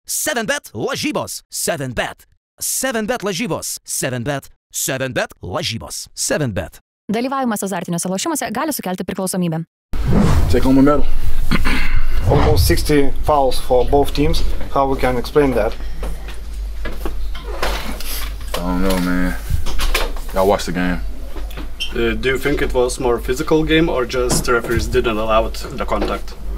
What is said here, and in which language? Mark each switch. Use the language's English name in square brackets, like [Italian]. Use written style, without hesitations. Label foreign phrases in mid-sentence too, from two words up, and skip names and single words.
[Lithuanian] 7bet lažybos. 7bet. 7bet lažybos. 7bet. 7bet lažybos. 7bet. Dalyvavimas azartiniuose lošimuose gali sukelti priklausomybę. [English] Take home a medal. Almost 60 fouls for both teams. How we can explain that? I don't know, man. Y'all watch the game. Do you think it was more physical game or just the referees didn't allow the contact?